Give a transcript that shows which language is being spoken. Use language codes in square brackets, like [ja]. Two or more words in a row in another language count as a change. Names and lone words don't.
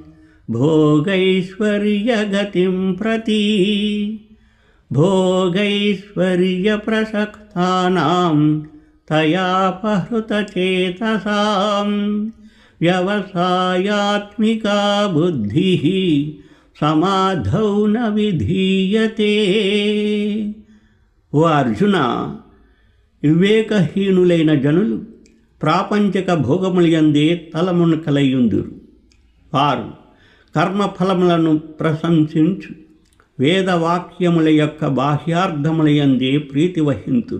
[sa] भोगैश्वर्यगतिं प्रति भोगैश्वर्यप्रसक्तानां तयापहृतचेतसां व्यवसायात्मिका बुद्धिः समाधौ न विधीयते. [te] ఓ అర్జున, వివేకహీనులైన జనులు ప్రాపంచిక భోగములయందే తలమునకలయ్యుందురు. వారు కర్మఫలములను ప్రశంసించు వేదవాక్యముల యొక్క బాహ్యార్థములయందే ప్రీతి వహింతురు.